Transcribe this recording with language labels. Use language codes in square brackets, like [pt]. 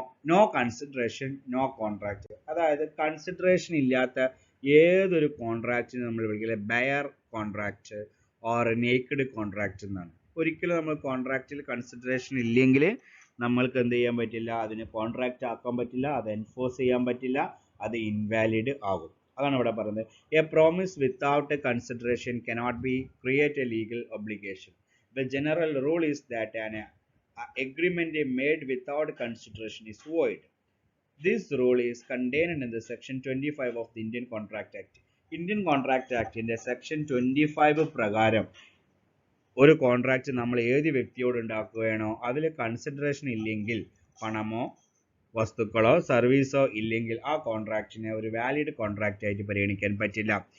[en] No consideration no contract. [ml] അതായത് consideration ഇല്ലാത്ത ഏതൊരു കോൺട്രാക്റ്റിന് നമ്മൾ വിളിക്കില്ല [en] bare contract or naked contract [ml] എന്നാണ്. ഒരിക്കലും നമ്മൾ കോൺട്രാക്റ്റിൽ കൺസിഡറേഷൻ ഇല്ലെങ്കിൽ നമ്മൾക്ക് എന്ത് ചെയ്യാൻ പറ്റില്ല? അതിന് കോൺട്രാക്റ്റ് ആക്കാൻ പറ്റില്ല, അത് എൻഫോഴ്സ് ചെയ്യാൻ പറ്റില്ല, അത് ഇൻവാലിഡ് ആകും. അതാണ് ഇവിടെ പറയുന്നത്. [en] A promise without consideration cannot be create a legal obligation. The general rule is that an agreement made without consideration is void. This rule is contained in the section 25 of the Indian Contract Act. Indian Contract Act in the section 25 [ml] പ്രകാരം ഒരു contract നമ്മൾ ഏത് വ്യക്തിയോട് ഉണ്ടാക്കുകയാണോ അതിൽ consideration ഇല്ലെങ്കിൽ, പണമോ വസ്തുക്കളോ സർവീസോ ഇല്ലെങ്കിൽ ആ കോൺട്രാക്റ്റിനെ ഒരു വാലിഡ് കോൺട്രാക്റ്റ് ആയിട്ട് പരിഗണിക്കാൻ പറ്റില്ല.